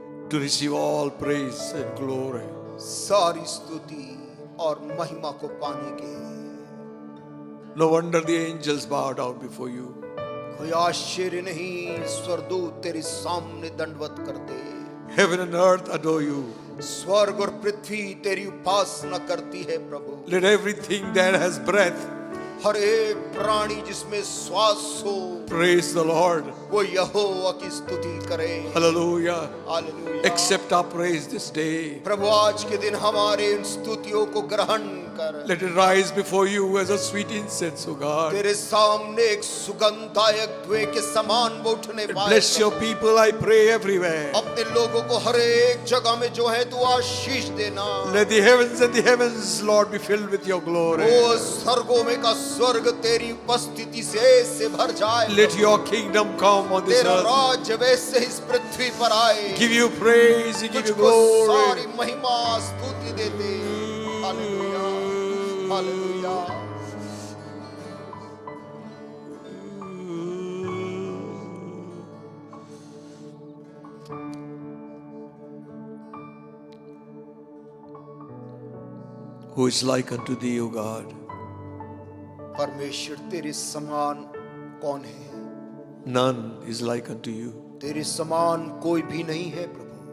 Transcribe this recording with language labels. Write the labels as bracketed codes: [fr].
[en] to receive all praise and glory. [hi] सारी स्तुति और महिमा को पाने के। [en] No wonder the angels bow down before you. [hi] कोई आश्चर्य नहीं, स्वर्गदूत तेरे सामने दंडवत करते। [en] Heaven and earth adore you. [hi] स्वर्ग और पृथ्वी तेरी उपासना करती है प्रभु। [en] Let everything that has breath [hi] हर एक प्राणी जिसमें श्वास हो [en] praise the Lord. [hi] वो यहोवा की स्तुति करे। [en] Hallelujah. [hi] Hallelujah. [en] Accept our praise this day. [hi] प्रभु आज के दिन हमारे इन स्तुतियों को ग्रहण कर। [en] Let it rise before you as a sweet incense, O God. [hi] तेरे सामने एक सुगंधदायक धुएं के समान वो उठने पाए। [en] Bless your people, I pray, everywhere. [hi] अपने लोगों को हर एक जगह में जो है तू आशीष देना। [en] Let the heavens and the heavens, Lord, be filled with your glory. [hi] ओ स्वर्गों में का स्वर्ग तेरी उपस्थिति से भर जाए। [en] Let your kingdom come on this [hi] तेरा [en] earth. [hi] राज्य वैसे इस पृथ्वी पर आए। [en] Give you praise, we give you [hi] तुझको सारी [en] glory. [hi] महिमा स्तुति देते। Hallelujah, hallelujah. [en] Who is like unto thee, O God? [hi] परमेश्वर तेरे समान कौन है? [en] None is like unto you. [hi] तेरे समान कोई भी नहीं है प्रभु।